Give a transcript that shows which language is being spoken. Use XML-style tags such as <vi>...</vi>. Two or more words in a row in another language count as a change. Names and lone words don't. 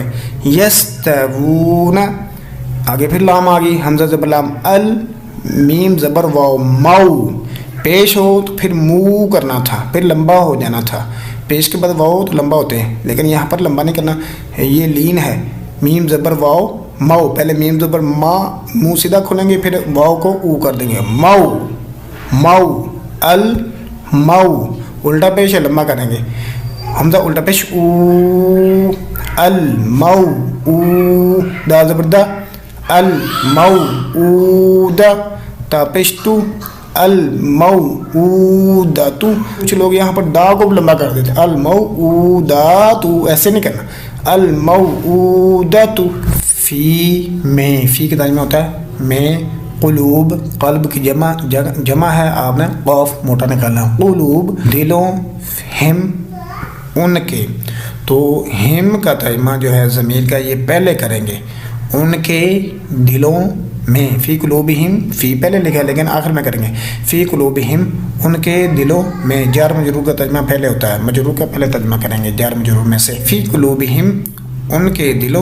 <ur>یس تبونا، آگے پھر لام آ گئی، حمزہ زبر لام ال، میم زبر واو ماؤ، پیش ہو تو پھر مو کرنا تھا، پھر لمبا ہو جانا تھا، پیش کے بعد واو تو لمبا ہوتے ہیں لیکن یہاں پر لمبا نہیں کرنا، یہ لین ہے، میم زبر واو ماؤ، پہلے میم زبر ما، منہ سیدھا کھولیں گے، پھر واو کو او کر دیں گے، ماؤ ماؤ، ال ماؤ، الٹا پیش ہے لمبا کریں گے، حمزہ الٹا پیش او، المو او، دا زبر دا، المو او دا، تا پیش تو، المو او دا تو، کچھ لوگ یہاں پر دا کو لمبا کر دیتے، المو او دا تو، ایسے نہیں کرنا،</ur> <ar>المو او دا تو،</ar> <ur>فی میں، فی کا ترجمہ ہوتا ہے میں، قلوب قلب کی جمع ہے، آپ نے قاف موٹا نکالنا، قلوب دلوں، ہم ان کے، تو ہم کا ترجمہ جو ہے ضمیر کا یہ پہلے کریں گے، ان کے دلوں میں،</ur> <ar>فی قلوبہم،</ar> <ur>فی پہلے لکھا ہے لیکن آخر میں کریں گے،</ur> <ar>فی قلوبہم</ar> <ur>ان کے دلوں میں، جار مجرور کا ترجمہ پہلے ہوتا ہے، مجرور کا پہلے ترجمہ کریں گے جار مجرور میں سے،</ur> <ar>فی قلوبہم</ar> <ur>ان کے دلوں</ur>